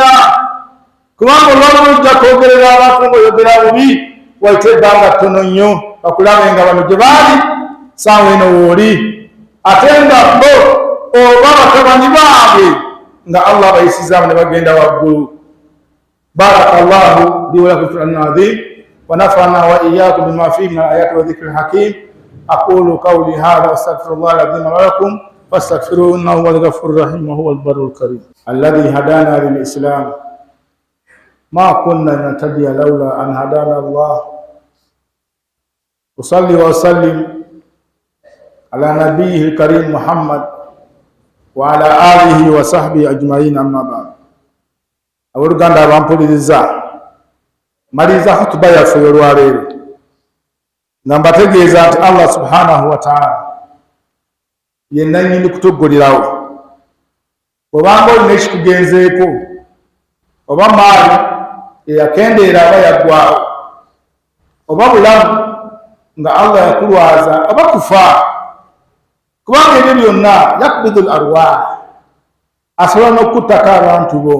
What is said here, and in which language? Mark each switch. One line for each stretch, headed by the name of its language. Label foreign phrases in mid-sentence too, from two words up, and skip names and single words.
Ganda: Kubanga olwalulu ojja kwogerera abantu ng'oyogera bubi, wayite ebbanga ttono nnyo bakulabe nga bano gye baali saawa eno wooli. Ate nga bo oba batabani baabwe nga Allah bayisizaamu ne bagenda waggulu.
Arabic: بارك الله لي ولكم في القرآن العظيم ونفعنا وإياكم بما فيه من الآيات والذكر الحكيم. أقول قولي هذا وأستغفر الله العظيم ولكم فاستغفروه إنه هو الغفور الرحيم وهو البر الكريم. الذي هدانا للإسلام ما كنا نهتدي لولا أن هدانا الله. أصلي وأسلم على النبي الكريم محمد وعلى آله وصحبه أجمعين، أما بعد.
Ganda: Aboluganda abampuliriza, maliriza hutuba yaffe olwaleero nga mbategeeza nti Allah
Arabic: سبحانه وتعالى
Ganda: yenna nnyini kutuggulirawo. Obanga olina ekikugenzeeko oba maali eyakendeera aba yaggwaawo, oba bulamu nga Allah yakulwaza oba kufa, kubanga ebyo byonna
Arabic: يقبض الأرواح,
Ganda: asobola n'okuttako abantu bo.